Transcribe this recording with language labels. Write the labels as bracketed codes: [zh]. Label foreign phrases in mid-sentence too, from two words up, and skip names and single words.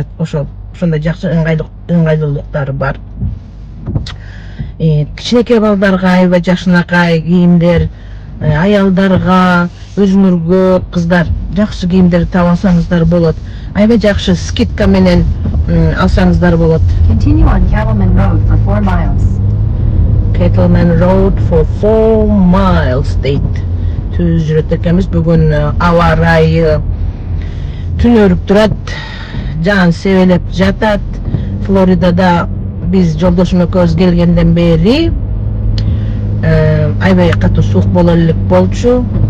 [ky] Ошондой жакшы ыңгайлуулуктары бар. Кичинекей балдарга аябай жакшынакай кийимдер, аялдарга, өзүңөргө кыздар жакшы кийимдер таап алсаңыздар болот. Аябай жакшы скидка менен алсаңыздар болот. [en] Continue on Cattleman Road for 4 miles. Cattleman Road for 4 miles [ky] дейт. Түз жүрөт экенбиз. Бүгүн аба ырайы түнөрүп турат, жаан себелеп жатат. Флоридада биз жолдошум экөөбүз келгенден бери аябай катуу суук боло элек болчу.